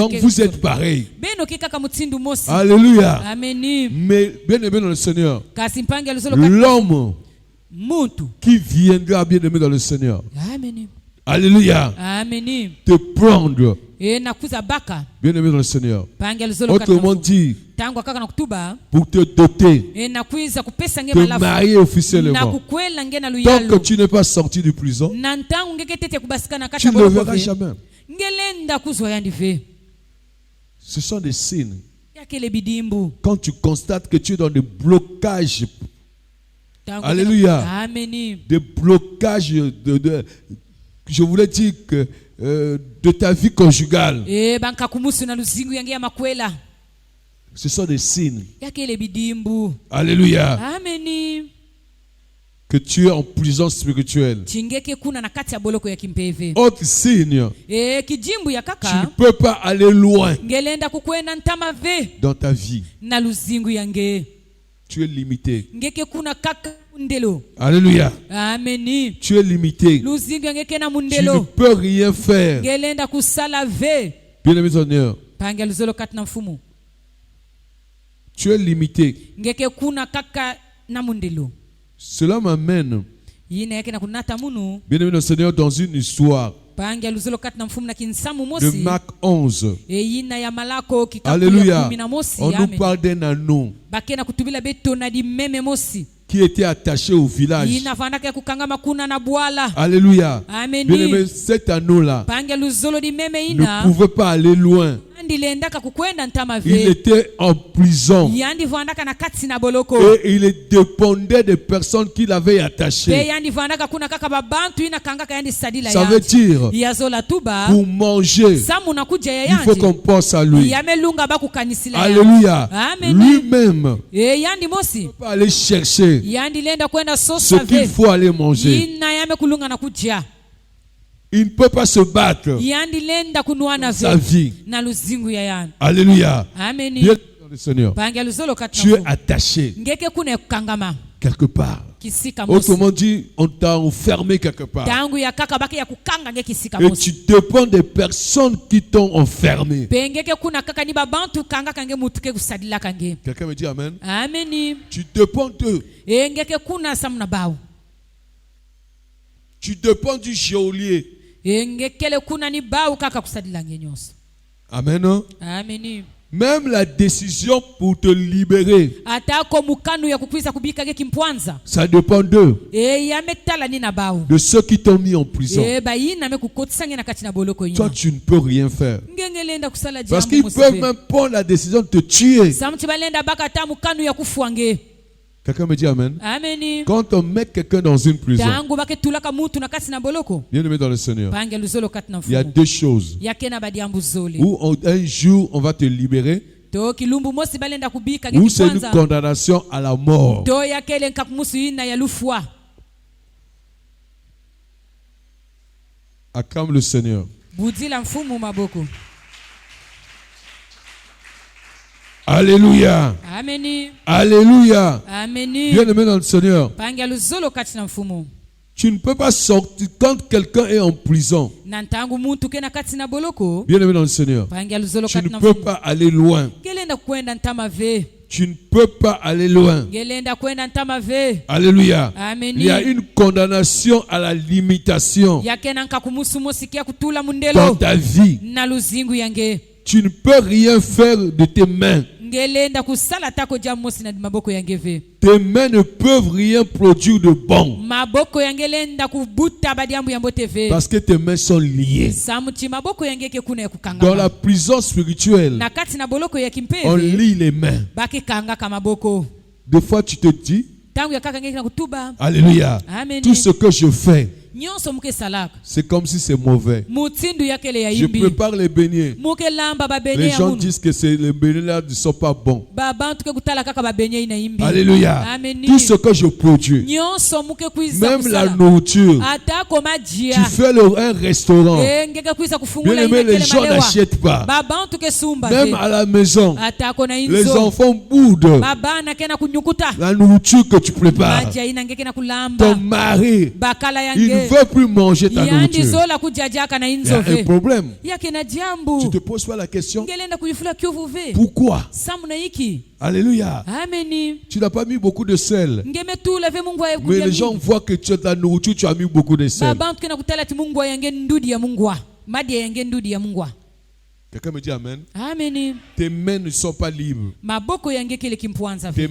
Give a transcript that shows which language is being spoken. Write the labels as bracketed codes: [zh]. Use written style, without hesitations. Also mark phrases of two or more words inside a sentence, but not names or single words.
[fr] Donc vous êtes pareil. [ktu] beno ke kaka mutsindu mosi [fr] Alléluia. [ktu] ameni [fr] Mais bien aimé dans le Seigneur, [ktu] kasi mpangi aluzolo kati [fr] l'homme [ktu] muntu [fr] qui viendra bien aimé dans le Seigneur, [ktu] ameni [fr] alléluia, [ktu] ameni [fr] te prendre [ktu] nakuza baka [fr] bien aimé dans le Seigneur. [ktu] pangi aluzolo kati [fr] Autrement dit, [ktu] tangu kaka na kutuba [fr] pour te doter, [ktu] nakwiza kupesa nge [fr] te [ktu] malafu [fr] marier [ktu] na [fr] officiellement. [ktu] kukwela nge na [fr] Tant [ktu] luyalo [fr] que tu n'es pas sorti de prison, [ktu] na ntangu ngeke tete kubasikana kati [fr] tu [ktu] ya [fr] ne le [ktu] boloko [fr] verras [ktu] ve [fr] jamais. [ktu] ngelenda kuzwa yandi ve [fr] Ce sont des signes. [ktu] yakele bidimbu [fr] Quand tu constates que tu es dans des blocages, [ktu] Tangu [fr] Alléluia. [ktu] ameni [fr] des blocages je voulais dire que de ta vie conjugale, [ktu] banka kumusu na luzingu yange ya makwela [fr] ce sont des signes. [ktu] yakele bidimbu [fr] Alléluia. [ktu] ameni [fr] Que tu es en prison spirituelle. [ktu] chingeke kuna na kati ya boloko ya kimpeve [fr] Autre signe, [ktu] kijimbu ya [fr] tu ne [ktu] kaka [fr] peux pas aller loin [ktu] ngelenda kukwenda ntama ve [fr] dans ta vie. [ktu] na luzingu yange [fr] Tu es limité. [ktu] ngeke kuna kaka mundelo [fr] Alléluia. [ktu] ameni [fr] Tu es limité. [ktu] luzingu yange kena [fr] Tu ne [ktu] mundelo [fr] peux rien faire. [ktu] ngelenda kusala ve [fr] Bien-aimé Seigneur, [ktu] pange luzolo kati na mfumu [fr] tu es limité. [ktu] ngeke kuna kaka na mundelo [fr] Cela m'amène, [ktu] yina yake na kunata munu [fr] bien-aimé Seigneur, dans une histoire [ktu] pange luzolo kati na mfumu na kinsamu [fr] de [ktu] mosi [fr] Marc 11. [ktu] yina ya malako kikapu ya [fr] Alléluia. [ktu] 10 mosi [fr] On nous [ktu] amen [fr] parle d'un anneau [ktu] bakena kutubila beto na di meme mosi [fr] qui était attaché au village. [ktu] yina vandaka ya kukangama kuna na bwala [fr] Alléluia. [ktu] ameni [fr] Bien-aimé, cet anneau-là [ktu] pange luzolo di meme [fr] ne [ktu] ina [fr] pouvait pas aller loin. [ktu] andi lendaka kukwenda ntama [fr] Il [ktu] ve [fr] était en prison [ktu] yandi vandaka na kati na boloko [fr] et il dépendait des personnes qui l'avaient [ktu] pe [fr] attaché. [ktu] yandi vandaka kuna kaka babantu ina kangaka yandi sadila [fr] Ça veut dire, [ktu] yazola tuba [fr] pour manger, [ktu] samu na kuja ya [fr] il faut qu'on [ktu] yandi [fr] pense à lui. [ktu] yamelunga bakukanisila yandi [fr] Alléluia. [ktu] Amen. [fr] Lui-même [ktu] yandi mosi [fr] ne peut pas aller chercher [ktu] yandi lenda kwenda [fr] ce [ktu] sosa [fr] qu'il [ktu] ve [fr] faut aller manger. [ktu] yina yame kulunga na kuja [fr] Il ne peut pas se battre [ktu] yandi lenda kunuana [fr] sa [ktu] ve [fr] vie. [ktu] na luzingu ya yani [fr] Alléluia. [ktu] ameni [fr] Bien, le Seigneur, [ktu] pange luzolo kati [fr] tu [ktu] na [fr] es [ktu] mfumu [fr] attaché [ktu] ngeke kuna ya kukangama [fr] quelque part. [ktu] kisika mosi [fr] Autrement dit, on t'a enfermé quelque part. [ktu] tangu ya kaka baki ya kukanga nge kisika [fr] Et [ktu] mosi [fr] tu dépends des personnes qui t'ont enfermé. [ktu] pengeke kuna kaka ni babantu kanga kange mutuke kusadila kange [fr] Quelqu'un me dit amen. [ktu] ameni [fr] Tu dépends d'eux. [ktu] engeke kuna samna bawo [fr] Tu dépends du geôlier. [ktu] engekele kuna ni bawo kaka kusadila nge nyonso [fr] Amen. Hein? [ktu] ameni [fr] Même la décision pour te libérer, [ktu] atako mukanu ya kukwisa kubika ge kimpwanza [fr] ça dépend d'eux, [ktu] yametala ni na bawo [fr] de ceux qui t'ont mis en prison. [ktu] bayina me kukotisa nge na kati na boloko [fr] Toi, [ktu] ina [fr] tu ne peux rien faire. [ktu] ngengelenda kusala [fr] Parce [ktu] jambo [fr] qu'ils peuvent [ktu] musibe [fr] même prendre la décision de te tuer. [ktu] samti balenda baka ta mukanu ya kufwange [fr] Quelqu'un me dit amen. [ktu] ameni [fr] Quand on met quelqu'un dans une prison, [ktu] tangu baketulaka mutu na kati na boloko [fr] bien aimé dans le Seigneur, [ktu] pange luzolo kati na [fr] il y a [ktu] mfumu [fr] deux choses. [ktu] yake na badiambu zole [fr] Où un jour, on va te libérer, [ktu] to kilumbu mosi balenda kubika [fr] ou c'est une [ktu] ngekwanza [fr] condamnation à la mort. [ktu] to yakele nkakumusu ina ya lufwa [fr] Acclame le Seigneur. [ktu] budila mfumu maboko [fr] Alléluia. [ktu] ameni [fr] Alléluia. [ktu] ameni [fr] Bien aimé dans le Seigneur, [ktu] pange luzolo kati na mfumu [fr] tu ne peux pas sortir quand quelqu'un est en prison. [ktu] na ntangu muntu kena kati na boloko [fr] Bien aimé dans le Seigneur, [ktu] pange luzolo [fr] tu [ktu] kati [fr] ne [ktu] na [fr] peux [ktu] mfumu [fr] pas aller loin. [ktu] gelenda kwenda ntama ve [fr] Tu ne peux pas aller loin. [ktu] gelenda kwenda ntama ve [fr] Alléluia. [ktu] ameni [fr] Il y a une condamnation à la limitation [ktu] yakena nkakumusu mosikia kutula [fr] dans [ktu] mundelo [fr] ta vie. [ktu] na luzingu yange [fr] Tu ne peux rien faire de tes mains. [ktu] ngelenda kusala tako jamu mosi na maboko yange ve [fr] Tes mains ne peuvent rien produire de bon. [ktu] maboko yange lenda kubuta badiambu yambo tv [fr] Parce que tes mains sont liées. [ktu] samuti maboko yange ke kuna ya [fr] Dans [ktu] kukanga [fr] la prison spirituelle, [ktu] na kati na boloko ya [fr] on [ktu] kimpeve [fr] lie les mains. [ktu] bakikanga ka maboko [fr] Des fois, tu te dis, [ktu] tangu ya kaka ngeki na kutuba [fr] Alléluia, [ktu] amen [fr] tout ce que je fais, [ktu] nyonso muke salaka [fr] c'est comme si c'est mauvais. [ktu] mutindu yakele ya [fr] Je [ktu] yimbi [fr] prépare les beignets. [ktu] muke lamba babenye [fr] Les [ktu] ya [fr] gens [ktu] munu [fr] disent que les beignets là ne sont pas bons. [ktu] babantu ke kutala kaka babenye ina yimbi [fr] Alléluia. [ktu] amen [fr] Tout ce que je produis, [ktu] nyonso muke kuiza [fr] même la [ktu] kusala [fr] nourriture, [ktu] atako [fr] tu [ktu] majia [fr] fais un restaurant. [ktu] ngeke kuiza [fr] Bien [ktu] kufungula [fr] aimé, [ktu] ina [fr] les [ktu] kele [fr] gens [ktu] malewa [fr] n'achètent pas. [ktu] babantu ke sumba [fr] Même [ktu] ve [fr] à la maison, [ktu] atako na [fr] les [ktu] inzo [fr] enfants boudent [ktu] babana kena kunyukuta [fr] la nourriture que tu prépares. [ktu] maja ina ngeke na [fr] Ton [ktu] kulamba [fr] mari, [ktu] bakala [fr] il ne [ktu] yange [fr] veut plus manger ta [ktu] yandi [fr] nourriture. [ktu] zola kujajaka na [fr] Il y a [ktu] inzo [fr] un [ktu] ve [fr] problème. [ktu] yake na [fr] Tu [ktu] jambu [fr] te poses pas la question, [ktu] ngelenda kuyifula kyuvu ve [fr] pourquoi? [ktu] samu na iki [fr] Alléluia. [ktu] ameni [fr] Tu n'as pas mis beaucoup de sel. [ktu] ngemetula ve mungu aye [fr] Mais les gens voient que tu as ta nourriture, tu as mis beaucoup de sel. [ktu] babantu kena kutala ti mungu yange ndudi ya mungu madi yange ndudi ya mungu [fr] Quelqu'un me dit amen. [ktu] ameni [fr] Tes mains ne sont pas libres. [ktu] maboko yange kile kimpwanza ve